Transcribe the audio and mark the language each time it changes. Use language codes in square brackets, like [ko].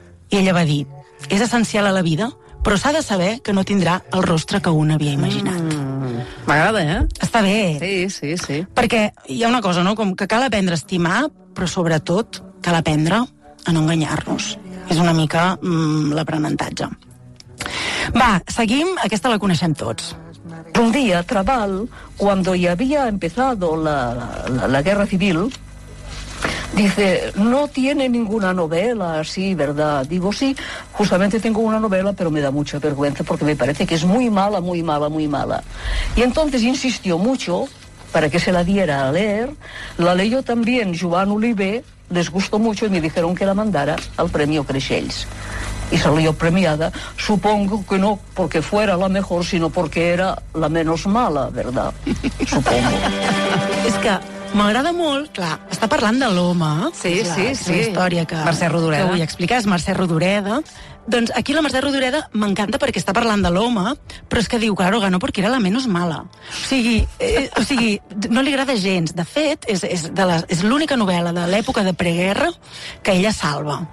[ca] I ella va dir, és essencial a la vida, però s'ha de saber que no tindrà el rostre que un havia imaginat. M'agrada, eh? Està bé. Sí, sí, sí. Perquè hi ha una cosa, no? Com que cal aprendre a estimar, però sobretot cal aprendre a no enganyar-nos. És una mica l'aprenentatge. Va, seguim. Aquesta la coneixem tots. [es] Un dia, a Trabal, cuando ya había empezado la guerra civil... Dice, no tiene ninguna novela, sí, ¿verdad? Digo, sí, justamente tengo una novela, pero me da mucha vergüenza porque me parece que es muy mala, muy mala, muy mala. Y entonces insistió mucho para que se la diera a leer. La leyó también Joan Oliver, les gustó mucho y me dijeron que la mandara al Premio Creixells. Y salió premiada, supongo que no porque fuera la mejor, sino porque era la menos mala, ¿verdad? Supongo. Es que... [ca] M'agrada molt, clar, està parlant de l'home. Sí, clar, sí, sí. És una història que... Mercè Rodoreda. Que vull explicar, és Mercè Rodoreda. Doncs aquí la Mercè Rodoreda m'encanta perquè està parlant de l'home, però és que diu, [es] claro, ganó [ca] perquè era la menys mala. O sigui, no li agrada gens. De fet, és l'única novel·la de l'època de preguerra que ella salva.